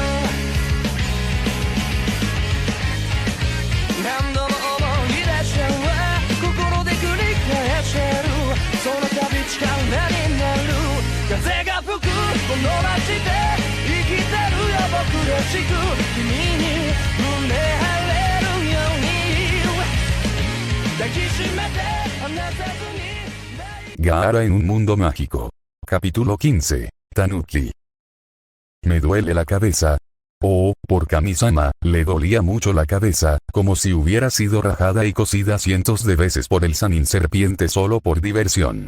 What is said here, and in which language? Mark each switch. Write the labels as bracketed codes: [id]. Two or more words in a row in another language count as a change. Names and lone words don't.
[ja] 何度も思い出しちゃう心で繰り返してるその度力になる風が吹くこの街で生きてるよ僕らしく君に胸張れるように抱きしめて離さずに [es] Gaara en un mundo mágico. Capítulo 15. Tanuki. Me duele la cabeza. Oh, por Kami-sama, le dolía mucho la cabeza, como si hubiera sido rajada y cosida cientos de veces por el Sanin serpiente solo por diversión.